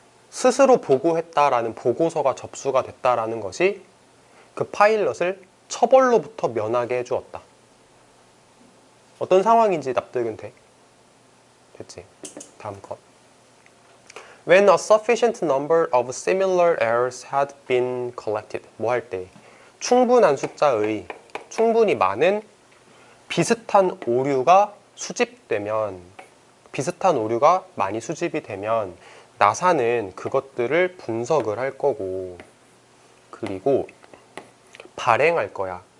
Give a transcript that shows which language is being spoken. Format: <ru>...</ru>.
<ko>스스로 보고했다라는 보고서가 접수가 됐다라는 것이 그 파일럿을 처벌로부터 면하게 해주었다. 어떤 상황인지 납득은 돼? 됐지? 다음 것.</ko> <en>When a sufficient number of similar errors had been collected.</en> <ko>뭐 할 때? 충분한 숫자의 충분히 많은 비슷한 오류가 수집되면 비슷한 오류가 많이 수집이 되면 나사는 그것들을 분석을 할 거고 그리고 발행할 거야.</ko>